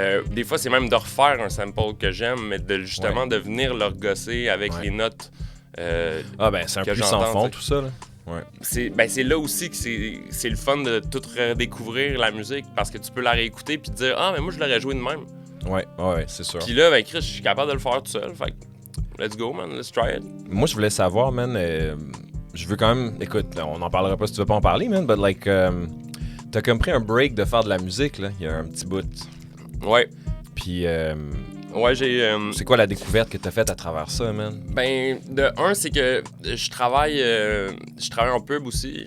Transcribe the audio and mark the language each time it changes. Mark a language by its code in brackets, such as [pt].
[fr] Des fois, c'est même de refaire un sample que j'aime, mais justement de venir le regosser avec les notes. C'est un plus sans fond, tout ça, là. Ouais. C'est là aussi que c'est le fun de tout redécouvrir la musique parce que tu peux la réécouter puis te dire mais moi je l'aurais joué de même. Ouais, c'est sûr. Puis là, Chris, je suis capable de le faire tout seul. Fait que [en] let's go, man, let's try it. [fr] Moi, je voulais savoir, man, je veux quand même. Écoute, on en parlera pas si tu veux pas en parler, man, [en] but like, [fr] t'as comme pris un break de faire de la musique, là, il y a un petit bout. Ouais. Puis, j'ai. c'est quoi la découverte que t'as faite à travers ça, man? Ben, de un, c'est que je travaille en pub aussi.